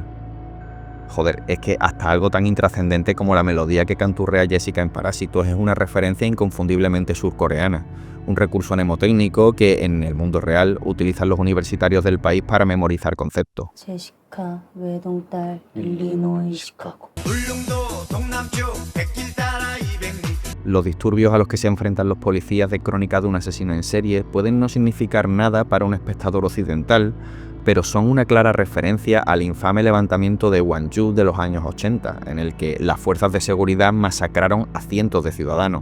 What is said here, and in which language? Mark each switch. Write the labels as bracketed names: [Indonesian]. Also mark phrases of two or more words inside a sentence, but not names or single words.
[Spanish] Joder, es que hasta algo tan intrascendente como la melodía que canturrea Jessica en Parásitos es una referencia inconfundiblemente surcoreana, un recurso mnemotécnico que en el mundo real utilizan los universitarios del país para memorizar conceptos. [Korean] 제시카 외동딸 일리노이 시카고. [Spanish] Los disturbios a los que se enfrentan los policías de Crónica de un asesino en serie pueden no significar nada para un espectador occidental, pero son una clara referencia al infame levantamiento de Gwangju de los años 80, en el que las fuerzas de seguridad masacraron a cientos de ciudadanos.